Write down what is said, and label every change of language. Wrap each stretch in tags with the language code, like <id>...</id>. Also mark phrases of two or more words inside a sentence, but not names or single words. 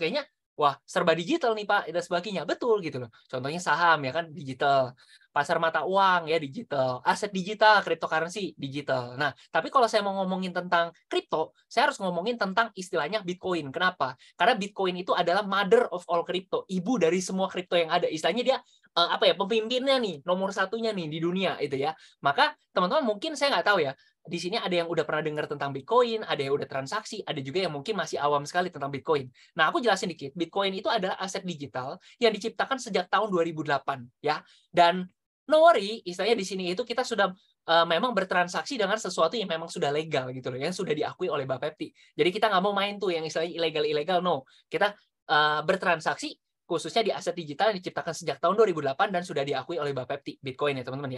<id>Kayaknya wah, serba digital nih Pak, dan sebagainya. Betul gitu loh. Contohnya saham ya kan digital. Pasar mata uang ya digital, aset digital, cryptocurrency digital. Nah, tapi kalau saya mau ngomongin tentang kripto, saya harus ngomongin tentang istilahnya Bitcoin. Kenapa? Karena Bitcoin itu adalah</id> <en>mother of all crypto,</en> <id>ibu dari semua kripto yang ada. Istilahnya dia apa ya, pemimpinnya nih, nomor satunya nih di dunia itu ya. Maka teman-teman mungkin saya nggak tahu ya, di sini ada yang udah pernah dengar tentang Bitcoin, ada yang udah transaksi, ada juga yang mungkin masih awam sekali tentang Bitcoin. Nah, aku jelasin dikit. Bitcoin itu adalah aset digital yang diciptakan sejak tahun 2008 ya.</id> <en>Dan no worry,</en> <id>istilahnya di sini itu kita sudah memang bertransaksi dengan sesuatu yang memang sudah legal gitu loh, yang sudah diakui oleh Bapepti. Jadi kita nggak mau main tuh yang istilahnya ilegal-ilegal, no. Kita bertransaksi khususnya di aset digital yang diciptakan sejak tahun 2008 dan sudah diakui oleh Bapepti, Bitcoin ya teman-teman ya.</id>